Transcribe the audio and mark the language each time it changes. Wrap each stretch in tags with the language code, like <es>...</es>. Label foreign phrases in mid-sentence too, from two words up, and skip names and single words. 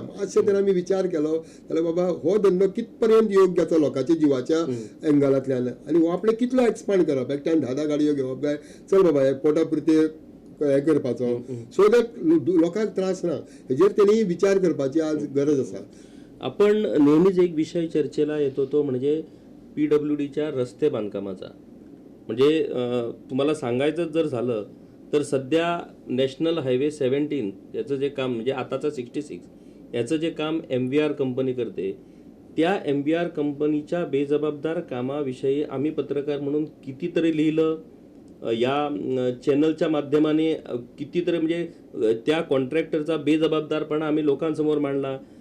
<kok>मातशें जर आमी विचार केलो जाल्यार बाबा हो धंदो कित पर्यंत योग्य आसा लोकांच्या जिवाच्या एंगलांतल्यान, आनी हो आपणे कितलो एक्सपांड करप. एकट्यान 10 गाडयो घेवप काय चल बाबा हे पोटा पुरते हें करपाचो,</kok> <en>so that</en> <kok>लोकांक त्रास ना. हेजेर तेणी विचार करपाची आज गरज आसा.</kok> <mr>आपण नेहमीच एक विषय चर्चेला येतो तो म्हणजे PWDच्या रस्ते बांधकामाचा. म्हणजे तुम्हाला सांगायचं जर झालं तर सध्या</mr> <en>national highway</en> <mr>17 याचं जे काम म्हणजे आताचा 66 याचं जे काम MVR कंपनी करते, त्या MVR कंपनीच्या बेजबाबदार कामाविषयी आम्ही पत्रकार म्हणून कितीतरी लिहिलं, या चॅनलच्या माध्यमाने कितीतरी म्हणजे त्या कॉन्ट्रॅक्टरचा बेजबाबदारपणा आम्ही लोकांसमोर मांडला.</mr>